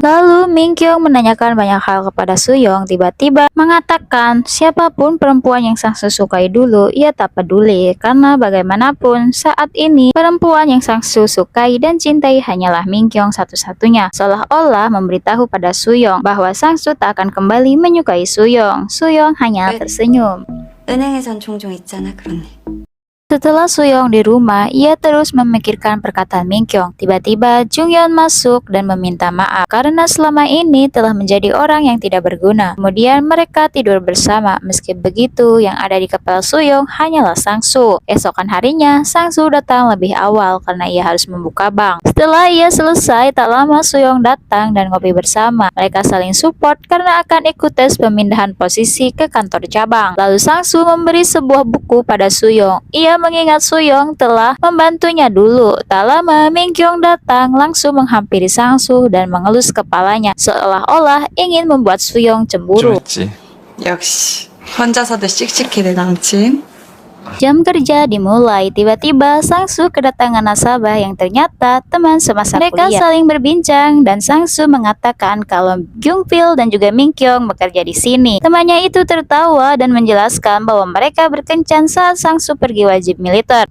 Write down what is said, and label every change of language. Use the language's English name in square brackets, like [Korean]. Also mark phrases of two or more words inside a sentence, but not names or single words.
[Indonesian] Lalu Min-kyung menanyakan banyak hal kepada Soo-young. Tiba-tiba mengatakan siapapun perempuan yang Sang-soo sukai dulu ia tak peduli karena bagaimanapun saat ini perempuan yang Sang-soo sukai dan cintai hanyalah Min-kyung satu-satunya. Seolah-olah memberitahu pada Soo-young bahwa Sang-soo tak akan kembali menyukai Soo-young. Soo-young hanya tersenyum. [Korean] 은행에선 종종 있잖아 그런 일. [Indonesian] Setelah Soo-young di rumah, ia terus memikirkan perkataan Min-kyung. Tiba-tiba Jung-hyun masuk dan meminta maaf karena selama ini telah menjadi orang yang tidak berguna. Kemudian mereka tidur bersama. Meski begitu, yang ada di kepala Soo-young hanyalah Sang-soo. Esokan harinya, Sang-soo datang lebih awal karena ia harus membuka bank. Setelah ia selesai, tak lama Soo-young datang dan ngopi bersama. Mereka saling support karena akan ikut tes pemindahan posisi ke kantor cabang. Lalu Sang-soo memberi sebuah buku pada Soo-young. Ia mengingat Soo-young telah membantunya dulu. Tak lama Min-kyung datang langsung menghampiri Sang-soo dan mengelus kepalanya seolah-olah ingin membuat Soo-young 좀 cemburu. [Korean] 했지. 역시 혼자서도 씩씩해 내 남친. [Indonesian] Jam kerja dimulai. Tiba-tiba Sang-soo kedatangan nasabah yang ternyata teman semasa kuliah. Mereka saling berbincang dan Sang-soo mengatakan kalau Jung-pil dan juga Min-kyung bekerja di sini. Temannya itu tertawa dan menjelaskan bahwa mereka berkencan saat Sang-soo pergi wajib militer.